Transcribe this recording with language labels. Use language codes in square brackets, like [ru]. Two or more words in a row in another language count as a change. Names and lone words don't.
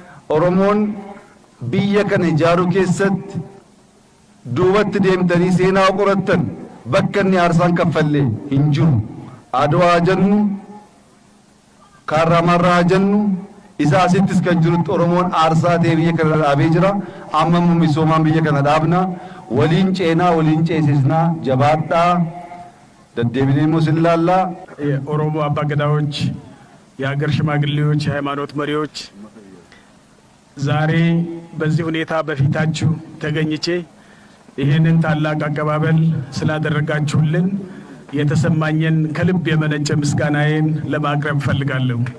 [om] Oromoon biyya kana ijaaruu keessatti duubatti deemtanii seenaa qorattan bakka inni aarsaan kaffallee hin jiru. Adwaa jennu Kaarramarraa jennu isa asittis kan jirutti Oromoon aarsaa ta'ee biyya kana dhaabee jira. Amma misoomaan biyya kana dhaabna. Waliin ceenaa waliin ceesisnaa jabaadhaa ደደብኔ ሙስላላ [am] የኦሮሞ አባገዳዎች የሀገር ሽማግሌዎች የሃይማኖት መሪዎች ዛሬ በዚህ ሁኔታ በፊታችሁ ተገኝቼ ይሄንን ታላቅ አቀባበል ስላደረጋችሁልን የተሰማኝን ከልብ የመነጨ ምስጋናዬን ለማቅረብ ፈልጋለሁ።